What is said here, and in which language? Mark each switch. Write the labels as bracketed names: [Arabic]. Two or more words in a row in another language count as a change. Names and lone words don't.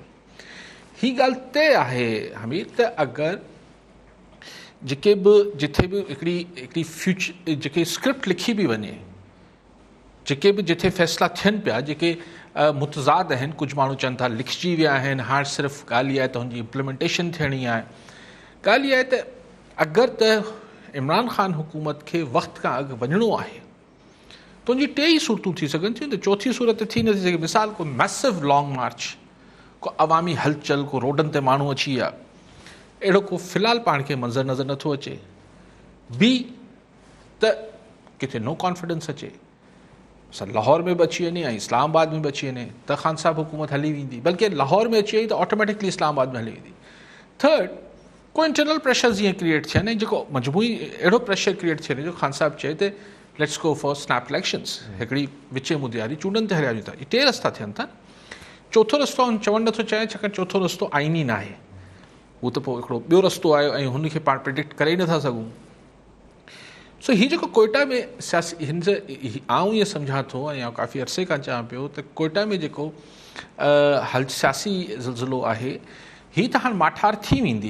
[Sindhi] ही ॻाल्हि तय आहे हमीर त अगरि जेके बि जिथे बि हिकिड़ी फ्यूचर जेके स्क्रिप्ट लिखी बि वञे, जेके बि जिथे फ़ैसिला थियनि पिया जेके मुतज़ाद आहिनि, कुझु माण्हू चवनि था लिखिजी विया आहिनि, हाणे सिर्फ़ु ॻाल्हि इहा आहे त हुनजी इम्प्लीमेंटेशन थियणी आहे। ॻाल्हि इहा आहे त अगरि त इमरान ख़ान हुकूमत खे वक़्त खां अॻु वञिणो आहे त उनजी 2 ई सूरतूं थी सघनि थियूं। त चौथी सूरत थी नथी सघे। मिसाल को [English] massive long march, [Sindhi] को अवामी हलचल, को रोडनि ते माण्हू अची विया, अहिड़ो को फ़िलहालु पाण खे मंज़र नज़र नथो अचे। ॿी त किथे [English] no confidence [Sindhi] अचे, लाहौर में बि अची वञे ऐं इस्लामाबाद में बि अची वञे त ख़ान साहब हुकूमत हली वेंदी, बल्कि लाहौर में अची वई त ऑटोमेटिकली इस्लामाबाद में हली वेंदी। थर्ड, को [English] internal pressure [Sindhi] जीअं क्रिएट थियनि, जेको मजबूरी अहिड़ो [English] pressure create [Sindhi] थियनि जो ख़ान साहब चए त [English] let's go for snap elections, [Sindhi] हिकिड़ी विचे मुदे वारी चूंडनि ते हलिया वञूं था। इहे 2 रस्ता थियनि था। चोथों रस्तो चवणु नथो चाहे छाकाणि चोथों रस्तो आईनी न आहे, हू त पोइ हिकिड़ो ॿियो रस्तो आयो ऐं हुनखे पाण प्रिडिक्ट करे ई नथा सघूं। सो हीउ जेको कोयटा में सियासी हिन जे आऊं ईअं सम्झां थो ऐं काफ़ी अरसे खां चवां पियो त कोयटा में जेको सियासी ज़िलज़िलो आहे हीअ त हाणे माठार थी वेंदी।